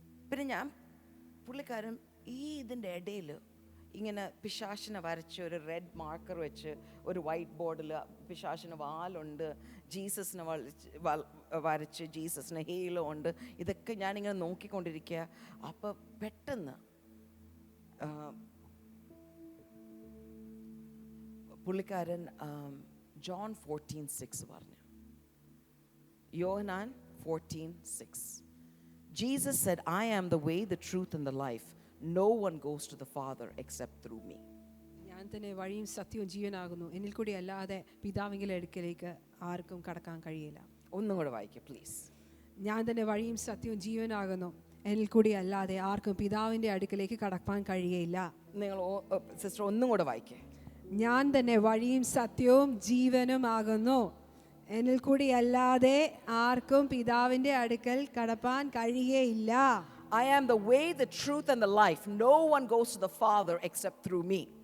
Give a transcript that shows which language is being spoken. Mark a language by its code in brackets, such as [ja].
[ml] പിന്നെ പുള്ളിക്കാരൻ ഇതിൻ്റെ ഇടയിൽ ഇങ്ങനെ പിശാചിനെ വരച്ച് ഒരു റെഡ് മാർക്കർ വെച്ച് ഒരു വൈറ്റ് ബോർഡിൽ പിശാചിന് വാലുണ്ട്, ജീസസിനെ വരച്ച് ജീസസിന് ഹീലോ ഉണ്ട്. ഇതൊക്കെ ഞാനിങ്ങനെ നോക്കിക്കൊണ്ടിരിക്കുക. അപ്പോൾ പെട്ടെന്ന് പുള്ളിക്കാരൻ ജോൺ 14:6 പറഞ്ഞു. യോഹന്നാൻ 14:6. [en] Jesus said, I am the way, the truth and the life. No one goes to the Father except through me. [ml] ഞാൻ തന്നെ വഴിയും സത്യവും ജീവനാകുന്നു, എന്നിൽ കൂടി അല്ലാതെ പിതാവിന്റെ അടുക്കലേക്ക് ആർക്കും കടക്കാൻ കഴിയില്ല. ഒന്നും കൂടെ വായിക്കുക പ്ലീസ്. ഞാൻ തന്നെ വഴിയും സത്യവും ജീവനാകുന്നു, എന്നിൽ കൂടി അല്ലാതെ ആർക്കും പിതാവിന്റെ അടുക്കലേക്ക് കടക്കാൻ കഴിയില്ല. നിങ്ങൾ സിസ്റ്റർ ഒന്നും കൂടെ വായിക്കുക. ഞാൻ തന്നെ വഴിയും സത്യവും ജീവനും ആകുന്നു, എന്നിൽ കൂടി അല്ലാതെ ആർക്കും പിതാവിന്റെ അടുക്കൽ കടപ്പാൻ കഴിയുകയില്ല. [en] I am the way, the truth and the life. No one goes to the Father except through me.